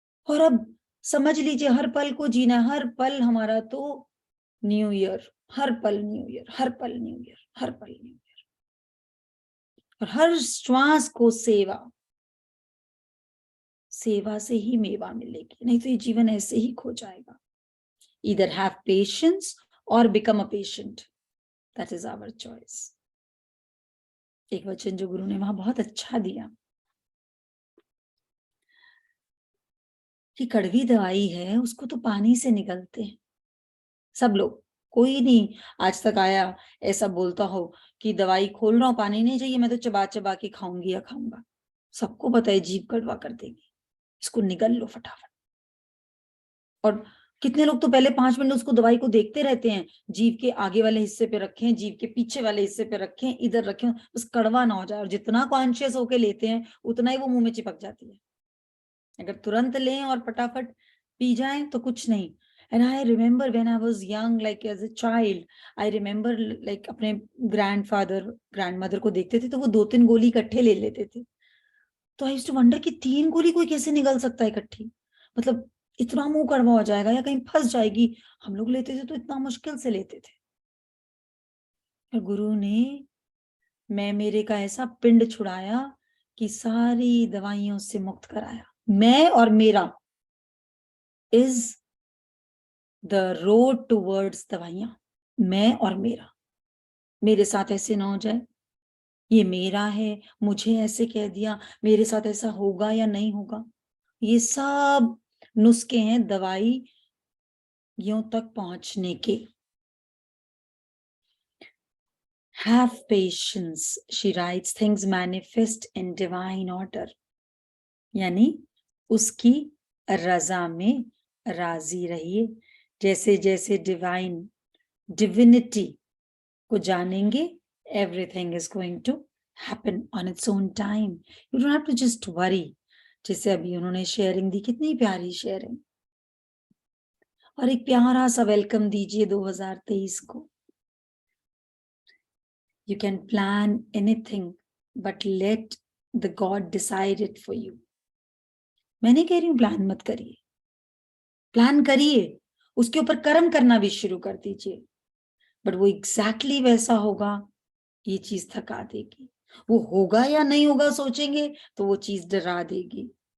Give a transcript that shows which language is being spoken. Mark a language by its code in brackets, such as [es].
[hi] और अब समझ लीजिए, हर पल को जीना. हर पल हमारा तो न्यू ईयर, हर पल न्यू ईयर, हर पल न्यू ईयर, हर पल न्यू ईयर. और हर श्वास को सेवा, सेवा से ही मेवा मिलेगी, नहीं तो ये जीवन ऐसे ही खो जाएगा. [en] Either have patience or become a patient. That is our choice. [hi] एक वचन जो गुरु ने वहां बहुत अच्छा दिया कि कड़वी दवाई है, उसको तो पानी से निगलते हैं सब लोग. कोई नहीं आज तक आया ऐसा बोलता हो कि दवाई खोल रहा हूं, पानी नहीं चाहिए, मैं तो चबा चबा के खाऊंगी या खाऊंगा. सबको पता है जीभ कड़वा कर देगी, इसको निगल लो फटाफट. और कितने लोग तो पहले 5 मिनट उसको दवाई को देखते रहते हैं, जीभ के आगे वाले हिस्से पे रखें, जीभ के पीछे वाले हिस्से पे रखें, इधर रखें, बस कड़वा ना हो जाए. और जितना कॉन्शियस होके लेते हैं उतना ही वो मुंह में चिपक जाती है. अगर तुरंत लें और फटाफट पी जाएं तो कुछ नहीं. [en] And I remember when I was young, like as a child, I remember like अपने grandfather, grandmother [hi] को देखते थे तो वो 2-3 गोली इकट्ठे ले लेते थे. तो [en] I used to wonder [hi] कि 3 गोली कोई कैसे निगल सकता है इकट्ठी, मतलब इतना मुंह कड़वा हो जाएगा या कहीं फंस जाएगी. हम लोग लेते थे तो इतना मुश्किल से लेते थे. और गुरु ने मैं मेरे का ऐसा पिंड छुड़ाया कि सारी दवाइयों से मुक्त कराया. मैं और मेरा [en] is the road towards दवाइयां. [hi] मैं और मेरा, मेरे साथ ऐसे ना हो जाए, ये मेरा है, मुझे ऐसे कह दिया, मेरे साथ ऐसा होगा या नहीं होगा. ये सब नुस्खे हैं दवाई यों तक पहुंचने के. [en] Have patience, she writes, things manifest in divine order. [hi] यानी उसकी रजा में राजी रहिए. जैसे जैसे डिविनिटी को जानेंगे, [en] everything is going to happen on its own time. You don't have to just worry. [hi] जैसे अभी उन्होंने शेयरिंग दी, कितनी प्यारी शेयरिंग. और एक प्यारा सा वेलकम दीजिए 2023 को. [en] You can plan anything, but let the God decide it for you. [hi] मैं नहीं कह रही हूं प्लान मत करिए, प्लान करिए, उसके ऊपर कर्म करना भी शुरू कर दीजिए. बट वो एग्जैक्टली वैसा होगा, ये चीज थका देगी. वो होगा या नहीं होगा सोचेंगे तो वो चीज डरा देगी।